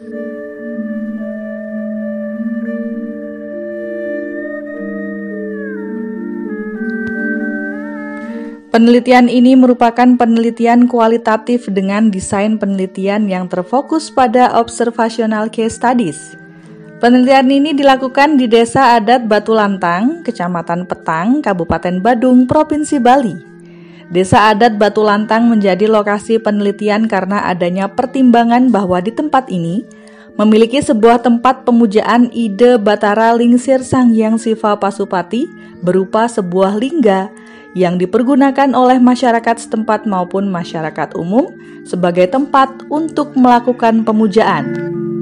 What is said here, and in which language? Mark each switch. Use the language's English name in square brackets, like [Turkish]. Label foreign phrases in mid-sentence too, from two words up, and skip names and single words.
[Indonesian] Penelitian ini merupakan penelitian kualitatif dengan desain penelitian yang terfokus pada [English] observational case studies. [Indonesian] Penelitian ini dilakukan di Desa Adat Batu Lantang, Kecamatan Petang, Kabupaten Badung, Provinsi Bali. Desa Adat Batu Lantang menjadi lokasi penelitian karena adanya pertimbangan bahwa di tempat ini memiliki sebuah tempat pemujaan Ida Batara Lingsir Sang Hyang Siva Pasupati berupa sebuah lingga yang dipergunakan oleh masyarakat setempat maupun masyarakat umum sebagai tempat untuk melakukan pemujaan.